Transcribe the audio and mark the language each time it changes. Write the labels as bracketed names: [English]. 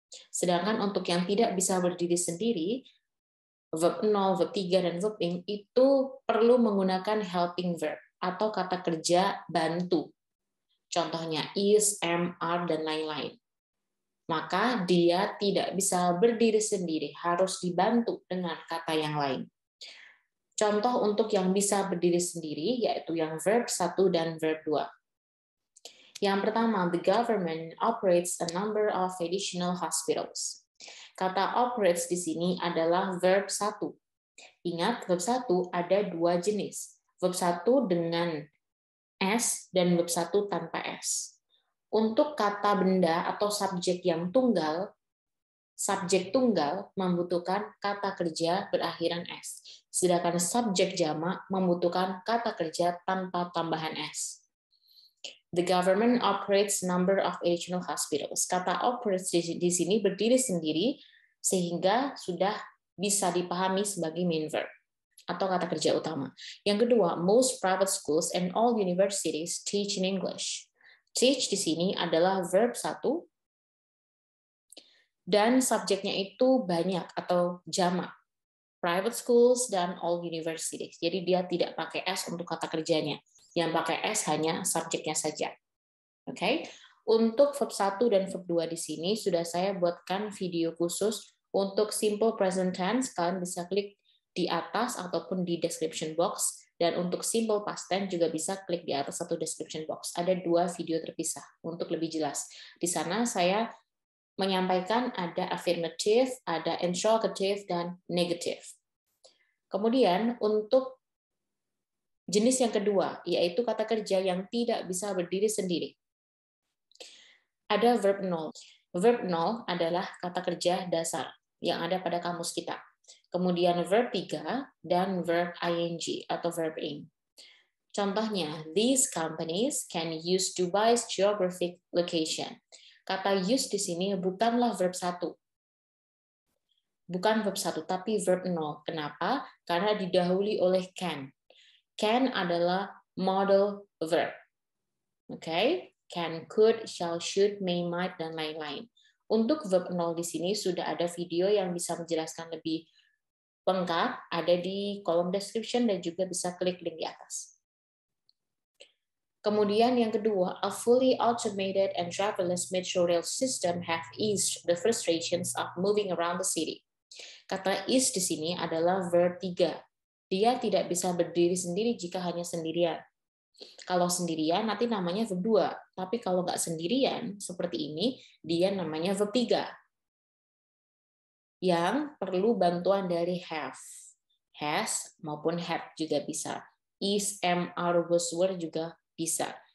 [Indonesian] Sedangkan untuk yang tidak bisa berdiri sendiri, verb 0, verb 3, dan verb ing itu perlu menggunakan helping verb atau kata kerja bantu. Contohnya is, am, are, dan lain-lain. maka dia tidak bisa berdiri sendiri, harus dibantu dengan kata yang lain. Contoh untuk yang bisa berdiri sendiri yaitu yang verb 1 dan verb 2. [English] Yang pertama, the government operates a number of additional hospitals. [Indonesian] Kata operates di sini adalah verb 1. Ingat, verb 1 ada dua jenis. Verb 1 dengan S dan verb 1 tanpa S. Untuk kata benda atau subjek yang tunggal, subjek tunggal membutuhkan kata kerja berakhiran S. Sedangkan subjek jamak membutuhkan kata kerja tanpa tambahan S. [English] The government operates number of additional hospitals. [Indonesian] Kata operates di sini berdiri sendiri sehingga sudah bisa dipahami sebagai main verb atau kata kerja utama. [English] Yang kedua, most private schools and all universities teach in English. [Indonesian] Teach di sini adalah verb 1 dan subjeknya itu banyak atau jamak. Private schools dan all universities. Jadi dia tidak pakai S untuk kata kerjanya. Yang pakai S hanya subjeknya saja. Oke. Untuk verb 1 dan verb 2 di sini sudah saya buatkan video khusus untuk simple present tense. Kalian bisa klik di atas ataupun di description box. Dan untuk simple past tense juga bisa klik di atas satu description box. Ada dua video terpisah untuk lebih jelas. Di sana saya menyampaikan ada affirmative, ada interrogative, dan negative. Kemudian untuk jenis yang kedua, yaitu kata kerja yang tidak bisa berdiri sendiri. Ada verb null. Verb null adalah kata kerja dasar yang ada pada kamus kita. Kemudian verb 3 dan verb ing atau verb ing. [English] Contohnya, these companies can use Dubai's geographic location. [Indonesian] Kata use di sini bukanlah verb 1. Bukan verb 1, tapi verb 0. Kenapa? Karena didahului oleh can. Can adalah modal verb. Oke? Can, could, shall, should, may, might, dan lain-lain. Untuk verb 0 di sini sudah ada video yang bisa menjelaskan lebih lengkap, ada di kolom description dan juga bisa klik link di atas. [English] Kemudian yang kedua, a fully automated and driverless metro rail system have eased the frustrations of moving around the city. [Indonesian] Kata is di sini adalah verb 3. Dia tidak bisa berdiri sendiri jika hanya sendirian. Kalau sendirian nanti namanya verb 2. Tapi kalau nggak sendirian, seperti ini, dia namanya verb 3. Yang perlu bantuan dari have. Has maupun have juga bisa. Is, am, are, was, were juga bisa.